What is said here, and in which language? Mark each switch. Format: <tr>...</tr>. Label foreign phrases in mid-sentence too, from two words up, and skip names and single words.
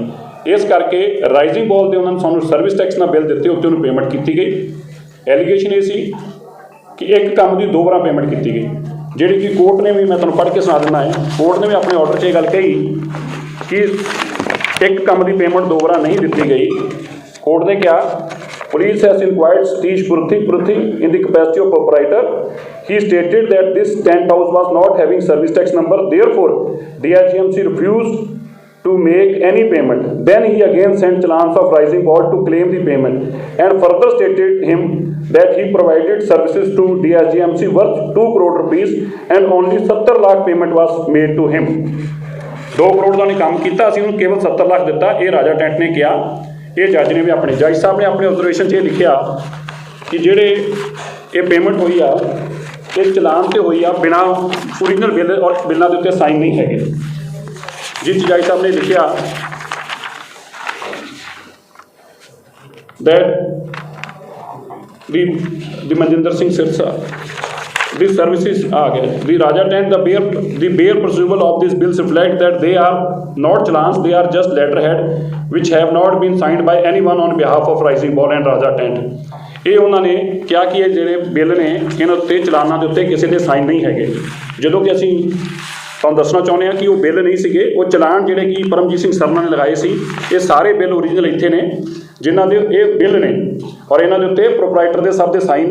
<pa>ਇਸ ਕਰਕੇ ਰਾਈਜ਼ਿੰਗ ਬਾਲ ਦੇ ਉਹਨਾਂ ਨੇ ਸਾਨੂੰ</pa> <en>service tax</en> <pa>ਨਾਲ ਬਿੱਲ ਦਿੱਤੇ, ਉੱਤੇ ਉਹਨੂੰ ਪੇਮੈਂਟ ਕੀਤੀ ਗਈ। ਐਲੀਗੇਸ਼ਨ ਇਹ ਸੀ ਕਿ ਇੱਕ ਕੰਮ ਦੀ 2 ਵਾਰ ਪੇਮੈਂਟ ਕੀਤੀ ਗਈ, ਜਿਹੜੀ ਕਿ ਕੋਰਟ ਨੇ ਵੀ, ਮੈਂ ਤੁਹਾਨੂੰ ਪੜ੍ਹ ਕੇ ਸੁਣਾ ਦਿੰਦਾ ਹੈ, ਕੋਰਟ ਨੇ ਵੀ ਆਪਣੇ ਆਰਡਰ 'ਚ ਇਹ ਗੱਲ ਕਹੀ ਕਿ ਇੱਕ ਕੰਮ ਦੀ ਪੇਮੈਂਟ 2 ਵਾਰ ਨਹੀਂ ਦਿੱਤੀ ਗਈ। ਕੋਰਟ ਨੇ ਕਿਹਾ</pa> <en>police has inquired Satish Pruthi in the capacity of operator. He stated that this tent house was not having service tax number, therefore DIGMC refused to make any payment. Then he again sent challans of Rising Ball to claim the payment and further stated him that he provided services to DIGMC worth 2 crore rupees and only 70 lakh payment was made to him.</en> <pa>2 ਕਰੋੜ ਦਾ ਉਹਨੇ ਕੰਮ ਕੀਤਾ, ਅਸੀਂ ਉਹਨੂੰ ਕੇਵਲ 70 ਲੱਖ ਦਿੱਤਾ। ਇਹ ਰਾਜਾ ਟੈਂਟ ਨੇ ਕਿਹਾ। ਇਹ ਜੱਜ ਨੇ ਵੀ ਆਪਣੇ ਜੱਜ ਸਾਹਿਬ ਨੇ ਆਪਣੇ ਆਬਜ਼ਰਵੇਸ਼ਨ 'ਚ ਇਹ ਲਿਖਿਆ ਕਿ ਜਿਹੜੇ ਇਹ ਪੇਮੈਂਟ ਹੋਈ ਆ ਇਹ ਚਲਾਨ 'ਤੇ ਹੋਈ ਆ, ਬਿਨਾਂ</pa> <en>original bill</en> <pa>ਔਰ ਬਿੱਲਾਂ ਦੇ ਉੱਤੇ ਸਾਈਨ ਨਹੀਂ ਹੈਗੇ। ਜਿਸ ਜੱਜ ਸਾਹਿਬ ਨੇ ਲਿਖਿਆ</pa> <en>that the Manjinder Singh Sirsa, these services the Raja Tent, the bare perusal of these bills reflect that they are not challans, they are just letterhead which have not been signed by anyone on behalf of Rising Ball and Raja Tent.</en> <pa>ਇਹ ਉਹਨਾਂ ਨੇ ਕਿਹਾ ਕਿ ਇਹ ਜਿਹੜੇ ਬਿੱਲ ਨੇ ਇਹਨਾਂ ਉੱਤੇ ਚਲਾਨਾਂ ਦੇ ਉੱਤੇ ਕਿਸੇ ਦੇ ਸਾਈਨ ਨਹੀਂ ਹੈਗੇ, ਜਦੋਂ ਕਿ ਅਸੀਂ ਤੁਹਾਨੂੰ ਦੱਸਣਾ ਚਾਹੁੰਦੇ ਹਾਂ ਕਿ ਉਹ ਬਿੱਲ ਨਹੀਂ ਸੀਗੇ। ਉਹ ਚਲਾਨ ਜਿਹੜੇ ਕਿ ਪਰਮਜੀਤ ਸਿੰਘ ਸਰਨਾ ਨੇ ਲਗਾਏ ਸੀ, ਇਹ ਸਾਰੇ</pa> <en>bill original</en> <pa>ਇੱਥੇ ਨੇ ਜਿਨ੍ਹਾਂ ਦੇ ਇਹ ਬਿੱਲ ਨੇ ਔਰ ਇਹਨਾਂ ਦੇ ਉੱਤੇ ਪ੍ਰੋਪਰਾਈਟਰ ਦੇ ਸਭ ਦੇ ਸਾਈਨ ਨੇ।</pa>